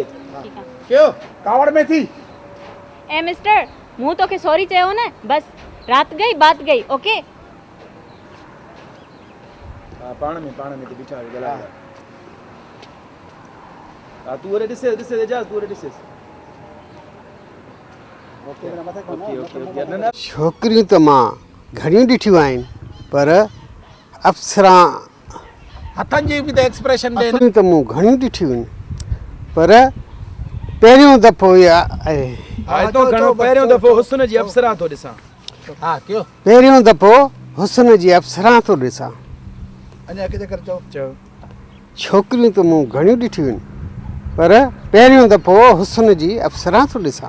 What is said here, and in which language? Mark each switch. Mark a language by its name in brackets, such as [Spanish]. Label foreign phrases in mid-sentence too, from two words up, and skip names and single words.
[Sindhi] ठीकु आहे। [Urdu] क्यों कावड़ में थी? [Sindhi] ए मिस्टर मूं तोखे सॉरी चयो न, [Urdu] बस रात गई बात गई। ओके [Sindhi] हा पाण में ते बिठा ॻाल्हाए। हा तूं वरी ॾिसे जा तूं वरी ॾिसे। ओके ओके ओके न न छोकिरियूं त मां घणियूं ॾिठियूं आहिनि, पर अप्सरा हथन जी भी तो एक्सप्रेशन दे छोकिरियूं त मूं घणियूं ॾिठियूं आहिनि, पर पहिरियों दफ़ो इहा हा तो घणो पहिरियों दफ़ो हुस्न जी अप्सरा थो ॾिसां। [Urdu] हाँ क्यों [Sindhi] पहिरियों दफ़ो हुस्न जी अप्सरा थो ॾिसां। अञा किथे कर चो चयो छोकिरियूं त मूं घणियूं ॾिठियूं आहिनि पर पहिरियों दफ़ो हुस्न जी अप्सरा थो ॾिसां।